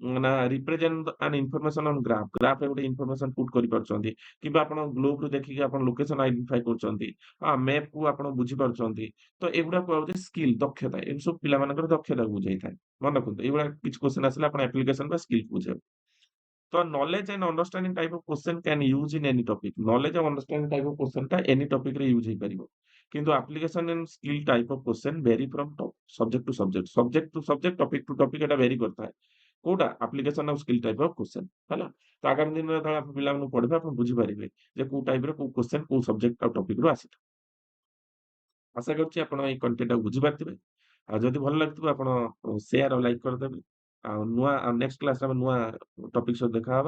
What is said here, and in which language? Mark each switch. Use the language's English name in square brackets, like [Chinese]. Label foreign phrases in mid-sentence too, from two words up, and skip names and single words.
[Odia] ନା [English] represent an information on graph. [Odia] ଗ୍ରାଫରେ ଗୋଟେ [English] information put [Odia] କରିପାରୁଛନ୍ତି କିମ୍ବା ଆପଣ ଗ୍ଲୋବରୁ ଦେଖିକି ଆପଣ [English] location identify [Odia] କରୁଛନ୍ତି। ମ୍ୟାପକୁ ଆପଣ ବୁଝିପାରୁଛନ୍ତି। ତ ଏଗୁଡା କୁହାଯାଉଛି ସ୍କିଲ୍ ଦକ୍ଷତା। ଏମିତି ସବୁ ପିଲାମାନଙ୍କର ଦକ୍ଷତାକୁ ବୁଝେଇଥାଏ। ମନେ ରଖନ୍ତୁ ଏଇଭଳିଆ କିଛି କ୍ୱେଶ୍ଚନ ଆସିଲେ ଆପଣ ଆପ୍ଲିକେସନ ବା ସ୍କିଲ୍ ବୁଝେଇବେ। [English] ତ knowledge and understanding type of question can use in any topic. Knowledge and understanding type of question ଟା any topic ରେ ୟୁଜ୍ ହେଇପାରିବ। କିନ୍ତୁ application and skill type of question vary from subject to subject, subject to subject, topic to topic [Odia] ଏଟା vary କରିଥାଏ। [English] କୋଉଟା application ଆଉ skill type of question ହେଲା। [Odia] ତ ଆଗାମୀ ଦିନରେ ଯେତେବେଳେ ଆପଣ ପିଲାମାନଙ୍କୁ ପଢିବେ ଆପଣ ବୁଝିପାରିବେ ଯେ କୋଉ ଟାଇପର କୋଉ କ୍ୱେଶ୍ଚନ କୋଉ ସବଜେକ୍ଟ ଆଉ ଟପିକ ରୁ ଆସିଥାଏ। ଆଶା କରୁଛି ଆପଣ ଏଇ କଣ୍ଟେଣ୍ଟଟାକୁ ବୁଝିପାରିଥିବେ। ଆଉ ଯଦି ଭଲ ଲାଗିଥିବ ଆପଣ ସେୟାର ଆଉ ଲାଇକ୍ କରିଦେବେ। ଆଉ [English] next classରେ [Odia] ଆମେ ନୂଆ ଟପିକ ସହ ଦେଖାହବା।